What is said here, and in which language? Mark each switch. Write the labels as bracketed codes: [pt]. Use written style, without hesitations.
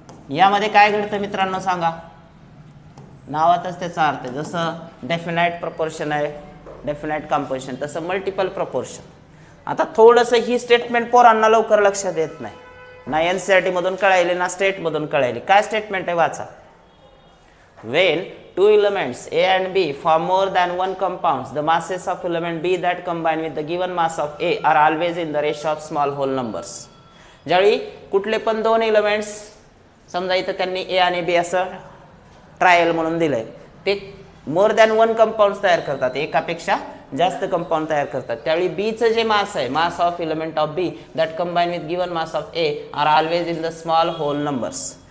[mr] यामध्ये काय घडतं मित्रांनो सांगा, नावातच त्याचा अर्थ आहे. जसं डेफिनाइट प्रपोर्शन आहे, डेफिनाइट कंपोजिशन, तसं मल्टिपल प्रपोर्शन. आता थोडंसं ही स्टेटमेंट पोरांना लवकर लक्षात येत नाही, ना NCERT मधून कळायले ना स्टेट मधून कळायले. काय स्टेटमेंट आहे वाचा. [en] When two elements A and B form more than one compounds, the masses of element B that combine with the given mass of A are always in the ratio of small whole numbers. [mr] ज्यावेळी कुठले पण दोन elements, समजा इथं त्यांनी A आणि B असं trial म्हणून दिलंय, ते [en] more than one compound [mr] तयार करतात, एकापेक्षा जास्त कंपाऊंड तयार करतात. त्यावेळी बीचं जे मास आहे, [en] Mass of element of B that combine with given mass of A are always in the small whole numbers.